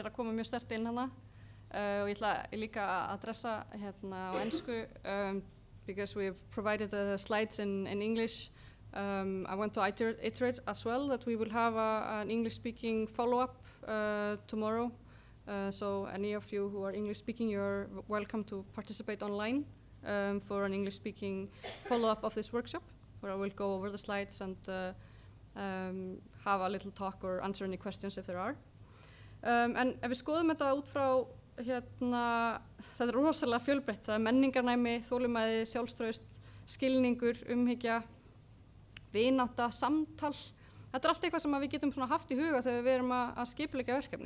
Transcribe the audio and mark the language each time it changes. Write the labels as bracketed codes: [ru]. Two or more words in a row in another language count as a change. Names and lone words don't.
[is] að koma mjög sterkt inn hana og ég ætla líka að adressa á ensku [en] because we've provided the slides in English. I want to iterate as well that we will have an English-speaking follow-up tomorrow. So any of you who are English-speaking, you're welcome to participate online for an English-speaking follow-up of this workshop, where I will go over the slides and have a little talk or answer any questions if there are. [is] En ef við skoðum þetta út frá, þetta rosalega fjölbreytt, það menningarnæmi, þolinmæði, sjálfstraust, skilningur, umhyggja, vinátta, samtal. Þetta allt eitthvað sem við getum haft í huga þegar við erum að skipuleggja verkefni.